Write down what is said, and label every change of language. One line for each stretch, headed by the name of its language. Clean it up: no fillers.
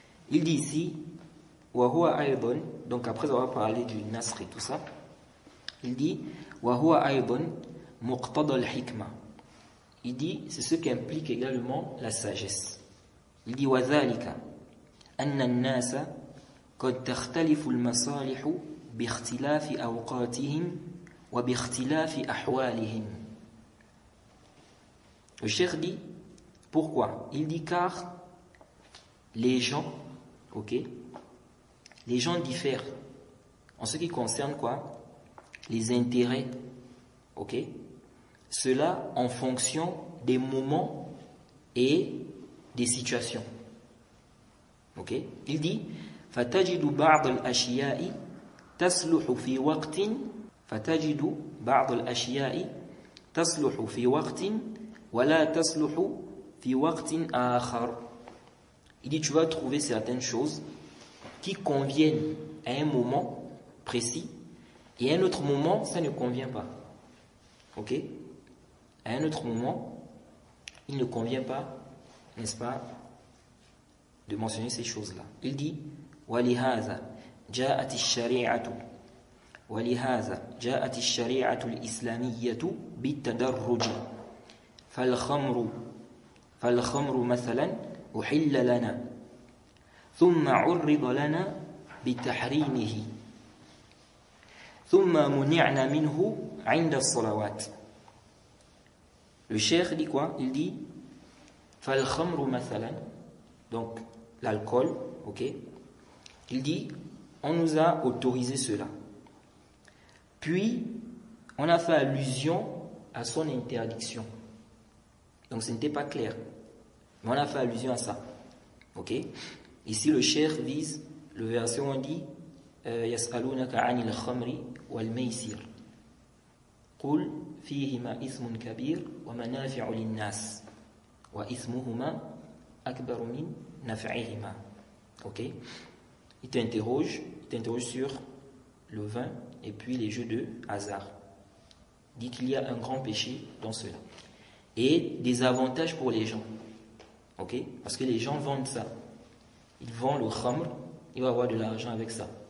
French: Il dit ici,
Arabic: wa huwa aydun,
French: donc après avoir parlé du nasr et tout ça, il dit
Arabic: wa huwa aydun muqtada al-hikma.
French: Il dit c'est ce qui implique également la sagesse. Il dit
Arabic: wa dhalika أن الناس قد تختلف المصالح باختلاف أوقاتهم وباختلاف أحوالهم.
French: Le cheikh dit, pourquoi? Il dit car les gens, ok, les gens diffèrent en ce qui concerne quoi? Les intérêts, ok, cela en fonction des moments et des situations. Ok? Il dit
Arabic: فَتَجِدُ بَعْضَ الْأَشْيَاءِ تَصْلُحُ فِي وَقْتٍ فَتَجِدُ بَعْضَ الْأَشْيَاءِ تَصْلُحُ فِي وَقْتٍ وَلَا تَصْلُحُ فِي وَقْتٍ آخَرَ.
French: Il dit tu vas trouver certaines choses qui conviennent à un moment précis et à un autre moment ça ne convient pas. Ok? À un autre moment il ne convient pas, n'est-ce pas, de mentionner ces choses-là. Il dit
Arabic: وَلِهَذَا جَاءَتِ الشَّرِيعَةُ الْإِسْلَامِيَّةُ بِالتَّدَرُّجِ فالخمر مثلا أحل لنا ثم عرض لنا بتحريمه ثم منعنا منه عند الصلوات.
French: Le cheikh dit quoi? Il dit
Arabic: فالخمر مثلا,
French: donc l'alcool, ok. Il dit on nous a autorisé cela. Puis on a fait allusion à son interdiction. Donc ce n'était pas clair. Mais on a fait allusion à ça. Ok. Ici le cheikh vise le verset où on dit
Arabic: يسألونك عن الخمر والميسر قل فيهما إثم كبير ومنافع للناس وإثمهما أكبر من نفعهما.
French: Ok. Il t'interroge sur le vin et puis les jeux de hasard. Il dit qu'il y a un grand péché dans cela et des avantages pour les gens. Ok. Parce que les gens vendent ça. Ils vendent le khamr, ils vont avoir de l'argent avec ça.